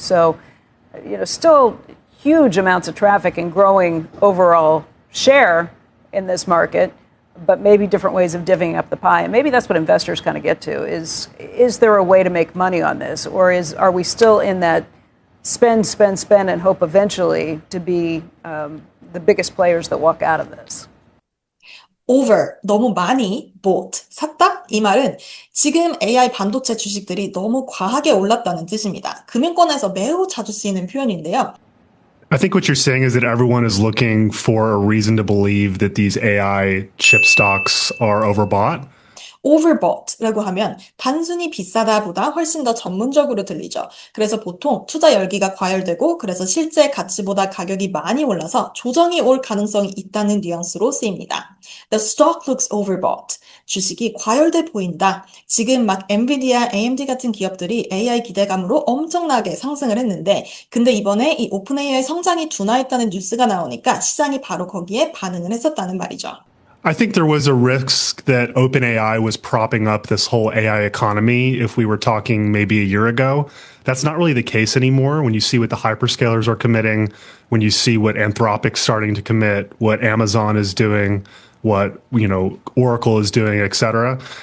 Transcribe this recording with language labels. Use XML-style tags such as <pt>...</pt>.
<en>So, still huge amounts of traffic and growing overall share in this market. but maybe different ways of divvying up the pie. And maybe that's what investors kind of get to is there a way to make money on this? Or are we still in that spend, spend, spend and hope eventually to be the biggest players that walk out of this?</en> <ko>over, 너무 많이 bought, 샀다? 이 말은 지금 AI 반도체 주식들이 너무 과하게 올랐다는 뜻입니다. 금융권에서 매우 자주 쓰이는 표현인데요.</ko> <en>I think what you're saying is that everyone is looking for a reason to believe that these AI chip stocks are overbought.</en> <ko>overbought라고 하면 단순히 비싸다보다 훨씬 더 전문적으로 들리죠. 그래서 보통 투자 열기가 과열되고 그래서 실제 가치보다 가격이 많이 올라서 조정이 올 가능성이 있다는 뉘앙스로 쓰입니다.</ko> <en>The stock looks overbought.</en> <ko>주식이 과열돼 보인다. 지금 막 엔비디아, AMD 같은 기업들이 AI 기대감으로 엄청나게 상승을 했는데 근데 이번에 이 오픈 AI 성장이 둔화했다는 뉴스가 나오니까 시장이 바로 거기에 반응을 했었다는 말이죠.</ko> <en>I think there was a risk that OpenAI was propping up this whole AI economy if we were talking maybe a year ago. That's not really the case anymore. When you see what the hyperscalers are committing, when you see what Anthropic's starting to commit, what Amazon is doing, what, Oracle is doing, et cetera.</en>